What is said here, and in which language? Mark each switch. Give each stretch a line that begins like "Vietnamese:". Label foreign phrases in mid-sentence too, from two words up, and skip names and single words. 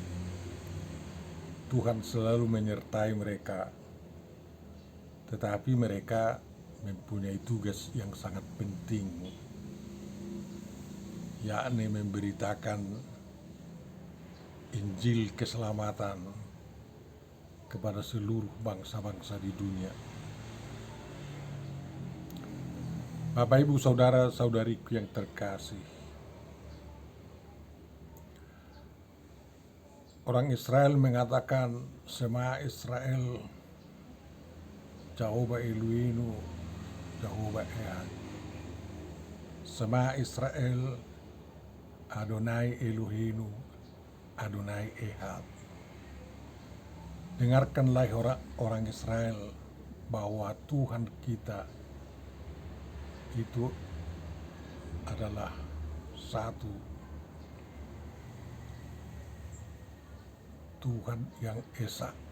Indonesian: Tuhan selalu menyertai mereka, tetapi mereka mempunyai tugas yang sangat penting, yakni memberitakan Injil keselamatan kepada seluruh bangsa-bangsa di dunia. Bapak Ibu Saudara-saudariku yang terkasih, orang Israel mengatakan,
Hebrew: שמע ישראל, יהוה אלוהינו, יהוה אחד. שמע ישראל, אדוני אלוהינו, אדוני אחד.
Indonesian: Dengarkanlah orang Israel bahwa Tuhan kita itu adalah satu, Tuhan yang Esa.